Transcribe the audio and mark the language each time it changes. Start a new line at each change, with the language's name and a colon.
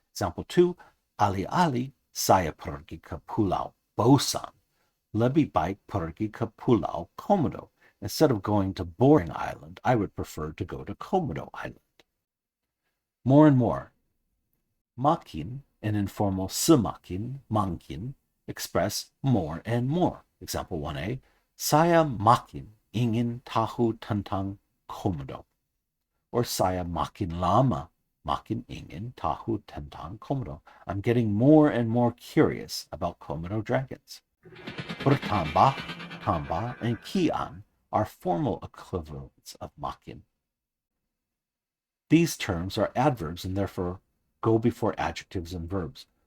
English: Example 2,
Indonesian: alih-alih saya pergi ke Pulau Bosan, lebih baik pergi ke Pulau Komodo.
English: Instead of going to Boring Island, I would prefer to go to Komodo Island. More and more. Makin and informal semakin, makin express more and more. Example 1a,
Indonesian: saya makin ingin tahu tentang Komodo. Or saya makin lama makin ingin tahu tentang Komodo.
English: I'm getting more and more curious about Komodo dragons. Bertambah, tambah, and kian are formal equivalents of makin. These terms are adverbs and therefore go before adjectives and verbs.